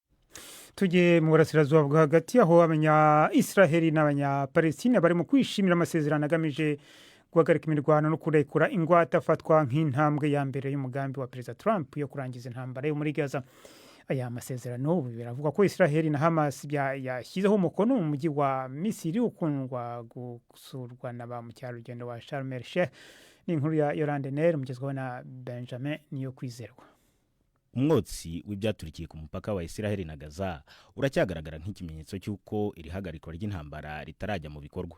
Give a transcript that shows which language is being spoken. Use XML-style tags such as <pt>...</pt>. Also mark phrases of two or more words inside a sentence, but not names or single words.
<rw>Tujye mu burasirazuba bwa hagati aho abanya-Israel n'abanya-Palestine bari mu kwishimira amasezerano agamije guhagarika imirwano no kurekura ingwate afatwa nk'intambwe ya mbere y'umugambi wa Perezida Trump yo kurangiza intambara yo muri Gaza. Aya masezerano biravuga ko Israel na Hamas yashyizeho umukono mu mujyi wa Misiri ukundwa gusurwa na ba mukerarugendo wa Sharm el-Sheikh. Ni inkuru ya Yolande Ner mugezweho na Benjamin Niyokwizerwa. Umwotsi w'ibyaturikiye ku mupaka wa Israel na Gaza uracyagaragara nk'ikimenyetso cy'uko iri hagarikwa ry'intambara ritarajya mu bikorwa.</rw>